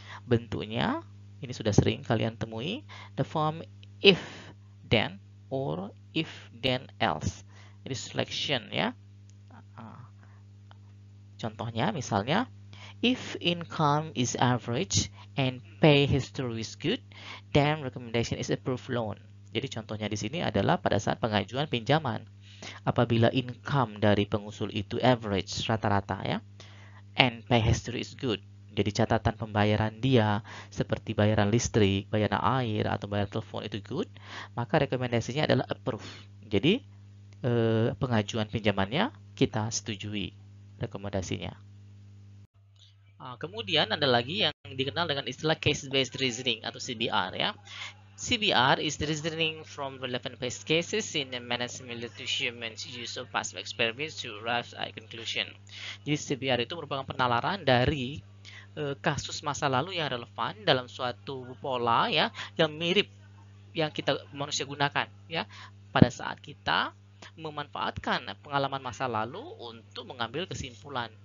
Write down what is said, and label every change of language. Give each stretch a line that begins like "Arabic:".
Indonesian: Bentuknya ini sudah sering kalian temui,
English: the form if then or if then else.
Indonesian: Jadi selection ya. Contohnya misalnya
English: if income is average and pay history is good, then recommendation is approved loan.
Indonesian: Jadi contohnya di sini adalah pada saat pengajuan pinjaman. Apabila income dari pengusul itu average, rata-rata ya,
English: and pay history is good.
Indonesian: Jadi catatan pembayaran dia seperti bayaran listrik, bayaran air, atau bayaran telepon itu good, maka rekomendasinya adalah approve. Jadi pengajuan pinjamannya kita setujui rekomendasinya. Kemudian ada lagi yang dikenal dengan istilah case-based reasoning atau CBR ya.
English: CBR is the reasoning from relevant past cases in a manner similar to human use of past experiments to arrive at a conclusion.
Indonesian: Jadi CBR itu merupakan penalaran dari kasus masa lalu yang relevan dalam suatu pola ya yang mirip yang kita manusia gunakan ya pada saat kita memanfaatkan pengalaman masa lalu untuk mengambil kesimpulan.